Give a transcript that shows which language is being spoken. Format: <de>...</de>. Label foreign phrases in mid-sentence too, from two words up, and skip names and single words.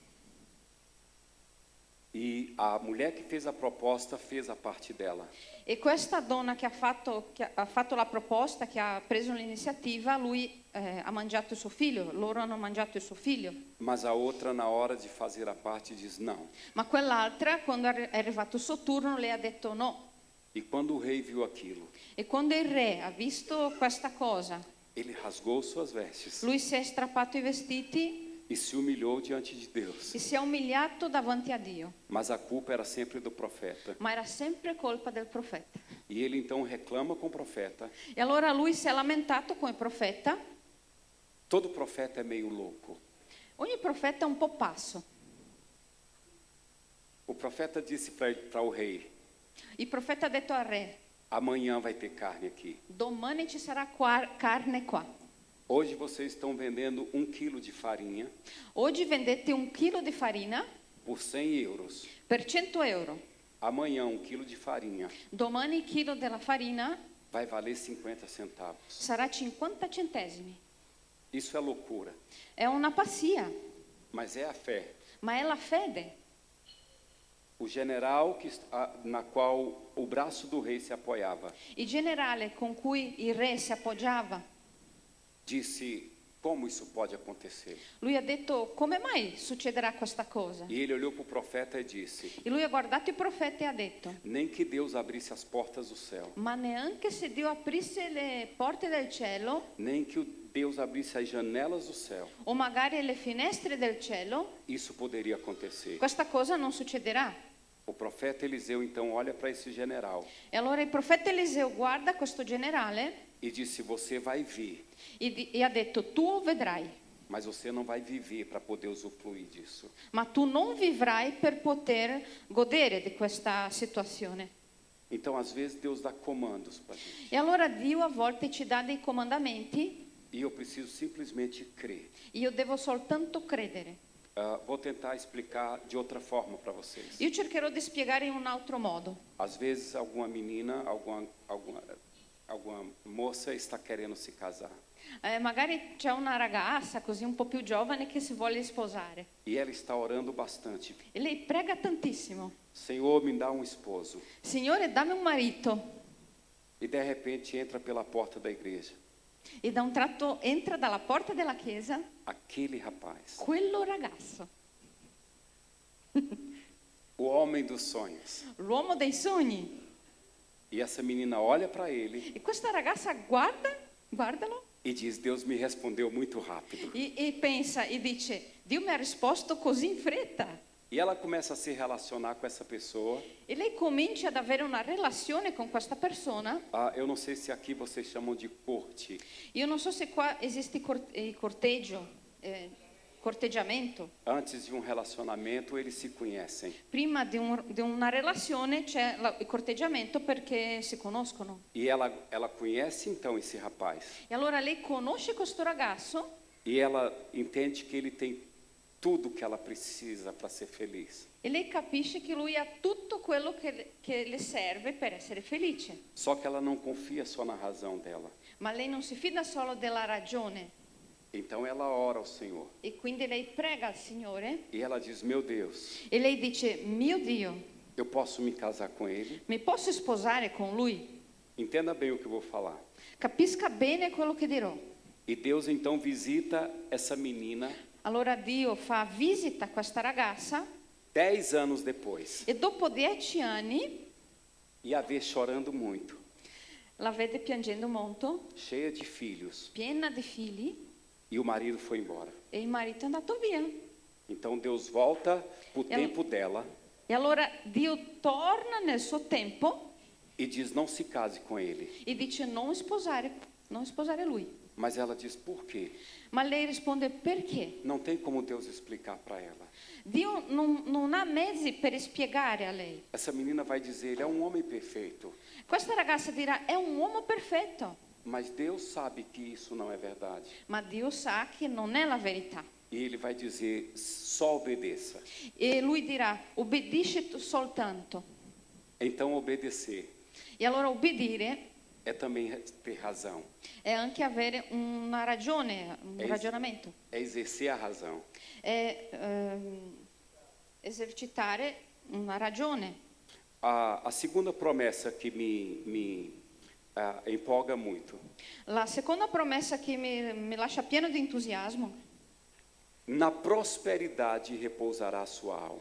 <pt>E a mulher que fez a proposta fez a parte dela.</pt> <it>E questa donna che ha fatto la proposta, che ha preso l'iniziativa, lui ha mangiato il suo figlio, loro hanno mangiato il suo figlio.</it> <pt>Mas a outra, na hora de fazer a parte, diz não.</pt> <it>Ma quell'altra, quando è arrivato il suo turno, lei ha detto no.</it> <pt>E quando o rei viu aquilo,</pt> <it>E quando il re ha visto questa cosa,</it> <pt>Ele rasgou suas vestes</pt> <it>Lui si è strappato i vestiti</it> <pt>e se humilhou diante de Deus.</pt> <it>e si è umiliato davanti a Dio.</it> <pt>Mas a culpa era sempre do profeta.</pt> <it>Ma era sempre colpa del profeta.</it> <pt>E ele então reclama com o profeta.</pt> <it>E allora lui si è lamentato con il profeta.</it> <pt>Todo profeta é meio louco.</pt> <it>Ogni profeta è un po' pazzo.</it> <pt>O profeta disse para o rei:</pt> <it>Il profeta ha detto al re:</it> <pt>amanhã vai ter carne aqui.</pt> <it>domani ci sarà carne qua.</it> <pt>Hoje vocês estão vendendo 1 quilo de farinha</pt> <it>Oggi vendete 1 chilo di farina</it> <pt>por 100 euros.</pt> <it>per 100 euro.</it> <pt>Amanhã 1 quilo de farinha</pt> <it>Domani il chilo della farina</it> <pt>vai valer 50 centavos.</pt> <it>sarà 50 centesimi.</it> <pt>Isso é loucura,</pt> <it>È una pazzia,</it> <pt>mas é a fé.</pt> <it>ma è la fede.</it> <pt>O general na qual o braço do rei se apoiava</pt> <it>Il generale con cui il re si appoggiava,</it> <pt>disse: como isso pode acontecer?</pt> <it>lui ha detto: come mai succederà questa cosa?</it> <pt>E ele olhou para o profeta e disse:</pt> <it>E lui ha guardato il profeta e ha detto:</it> <pt>nem que Deus abrisse as portas do céu,</pt> <it>ma neanche se Dio aprisse le porte del cielo,</it> <pt>nem que Deus abrisse as janelas do céu,</pt> <it>o magari le finestre del cielo,</it> <pt>isso poderia acontecer.</pt> <it>questa cosa non succederà.</it> <pt>O profeta Eliseu então olha para esse general</pt> <it>E allora il profeta Eliseo guarda questo generale</it> <pt>e disse: você vai vir,</pt> <it>e ha detto: tu vedrai,</it> <pt>mas você não vai viver para poder usufruir disso.</pt> <it>ma tu non vivrai per poter godere di questa situazione.</it> <pt>Então, às vezes, Deus dá comandos para a gente.</pt> <it>E allora Dio a volte ci dà dei comandamenti</it> <pt>E eu preciso simplesmente crer.</pt> <it>e io devo soltanto credere.</it> <pt>Vou tentar explicar de outra forma para vocês.</pt> <it>Io cercherò di spiegare in un altro modo.</it> <pt>Às vezes, alguma menina, alguma moça está querendo se casar.</pt> <it>Magari c'è una ragazza così un po' più giovane che si vuole sposare</it> <pt>E ela está orando bastante.</pt> <it>e lei prega tantissimo:</it> <pt>Senhor, me dá um esposo.</pt> <it>Signore, dammi un marito.</it> <pt>E de repente entra pela porta da igreja</pt> <it>E da un tratto entra dalla porta della chiesa</it> <pt>aquele rapaz,</pt> <it>quello ragazzo,</it> <pt>o homem dos sonhos.</pt> <it>l'uomo dei sogni.</it> <pt>E essa menina olha para ele</pt> <it>E questa ragazza guardalo</it> <pt>e diz: Deus me respondeu muito rápido.</pt> <it>e pensa e dice: Dio mi ha risposto così in fretta.</it> <pt>E ela começa a se relacionar com essa pessoa.</pt> <it>E lei comincia ad avere una relazione con questa persona.</it> <pt>Eu não sei se aqui vocês chamam de corte.</pt> <it>Io non so se qua esiste corteggiamento.</it> <pt>Antes de um relacionamento, eles se conhecem.</pt> <it>Prima di una relazione c'è il corteggiamento perché si conoscono.</it> <pt>E ela conhece então esse rapaz.</pt> <it>E allora lei conosce questo ragazzo</it> <pt>E ela entende que ele tem tudo que ela precisa para ser feliz.</pt> <it>e lei capisce che lui ha tutto quello che le serve per essere felice.</it> <pt>Só que ela não confia só na razão dela.</pt> <it>Ma lei non si fida solo della ragione.</it> <pt>Então ela ora ao Senhor.</pt> <it>E quindi lei prega al Signore</it> <pt>E ela diz: meu Deus,</pt> <it>e lei dice: mio Dio,</it> <pt>eu posso me casar com ele?</pt> <it>mi posso sposare con lui?</it> <pt>Entenda bem o que eu vou falar.</pt> <it>Capisca bene quello che dirò.</it> <pt>E Deus então visita essa menina</pt> <it>Allora Dio fa visita a questa ragazza</it> <pt>10 anos depois.</pt> <it>e dopo 10 anni</it> <pt>E a vê chorando muito,</pt> <it>la vede piangendo molto,</it> <pt>cheia de filhos.</pt> <it>piena di figli,</it> <pt>E o marido foi embora.</pt> <it>e il marito è andato via.</it> <pt>Então Deus volta para o Ela- tempo dela</pt> <it>E allora Dio torna nel suo tempo</it> <pt>e diz: não se case com ele.</pt> <it>e dice: non sposare lui.</it> <pt>Mas ela diz: por quê?</pt> <it>Ma lei risponde: perché?</it> <pt>Não tem como Deus explicar para ela.</pt> <it>Dio non ha mezzi per spiegare a lei.</it> <pt>Essa menina vai dizer: ele é um homem perfeito.</pt> <it>Questa ragazza dirà: è un uomo perfetto.</it> <pt>Mas Deus sabe que isso não é verdade.</pt> <it>Ma Dio sa che non è la verità.</it> <pt>E ele vai dizer: só obedeça.</pt> <it>E lui dirà: obbedisci tu soltanto.</it> <pt>Então obedecer</pt> <it>E allora obbedire</it> <pt>é também ter razão.</pt> <it>è anche avere una ragione, un ragionamento.</it> <pt>É exercer a razão.</pt> <it>È esercitare una ragione.</it> <pt>A segunda promessa que me empolga muito.</pt> <it>La seconda promessa che mi lascia pieno di entusiasmo:</it> <pt>Na prosperidade repousará a sua alma.</pt>